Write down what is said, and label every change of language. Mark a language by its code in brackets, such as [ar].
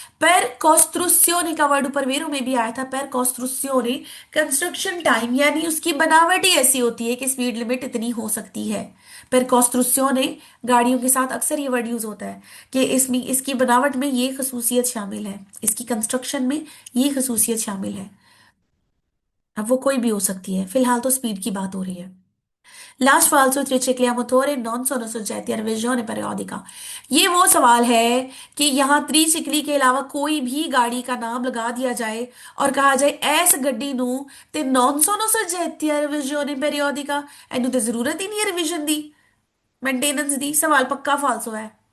[hi] पर कॉस्ट्रुसियोने का वर्ड ऊपर वेरो में भी आया था, पर कॉस्ट्रुसियोने कंस्ट्रक्शन टाइम यानी उसकी बनावट ही ऐसी होती है कि स्पीड लिमिट इतनी हो सकती है। पर कॉस्ट्रुसियोने गाड़ियों के साथ अक्सर ये वर्ड यूज होता है कि इसमें इसकी बनावट में ये खसूसियत शामिल है, इसकी कंस्ट्रक्शन में ये खसूसियत शामिल है। अब वो कोई भी हो सकती है, फिलहाल तो स्पीड की बात हो रही है। [it] Last falso triciclia motore non sono soggetti a revisione periodica। [hi] ये वो सवाल है कि यहाँ त्रिचिक्ली के अलावा कोई भी गाड़ी का नाम लगा दिया जाए और कहा जाए [pa] ऐस गड्डी नू ते [it] non sono soggetti a revisione periodica, [pa] Inu तो जरूरत ही नहीं है रिवीजन दी, मेंटेनेंस दी। [hi] सवाल पक्का फाल्सो है।